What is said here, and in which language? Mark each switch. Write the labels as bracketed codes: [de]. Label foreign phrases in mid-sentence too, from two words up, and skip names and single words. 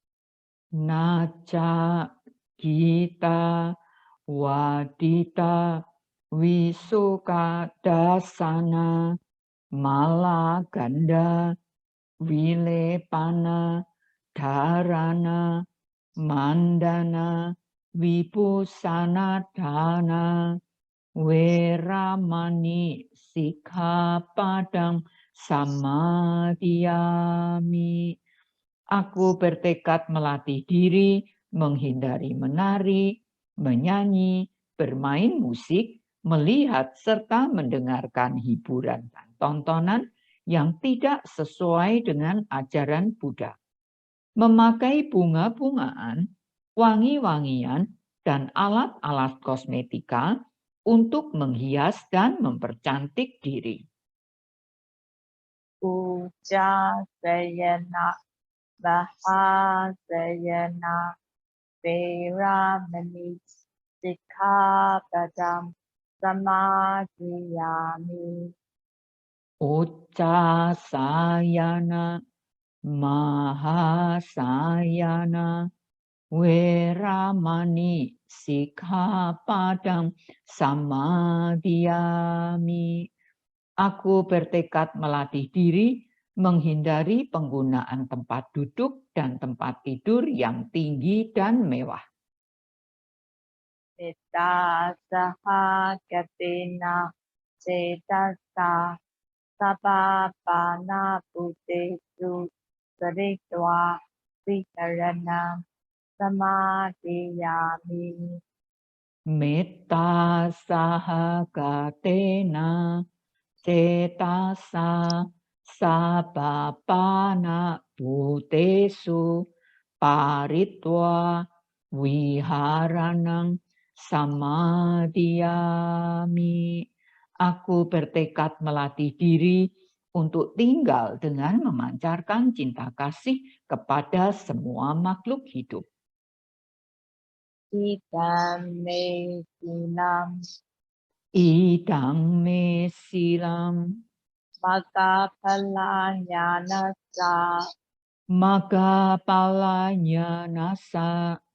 [pi] Naca Gita Wadita Wisuka Dasana Malaganda Vilepana Dharana Mandana Vibhusanadhana Weramani Sikkhapadam Samadhiyami. [id] Aku bertekad melatih diri menghindari menari, menyanyi, bermain musik, melihat serta mendengarkan hiburan dan tontonan yang tidak sesuai dengan ajaran Buddha. Memakai bunga-bungaan, wangi-wangian, dan alat-alat kosmetika untuk menghias dan mempercantik diri. [pi] Puja Sayana Bahasayana Veramani Sikkhapadam Samadhiyami. Uccasayana Mahasayana Weramani Sikkhapadang Samadhiyami. [id] Aku bertekad melatih diri menghindari penggunaan tempat duduk dan tempat tidur yang tinggi dan mewah. [pi] Metta saha gatena cetasa sabapana buddhesu saritva vikarana samadhiyami. Metta sahagatena cetasa sabapana bhutesu paritva viharanang samadhiyami. [id] Aku bertekad melatih diri untuk tinggal dengan memancarkan cinta kasih kepada semua makhluk hidup. [pi] Idam me silam Idang me silam magaphalanyanasa maka palanya nasa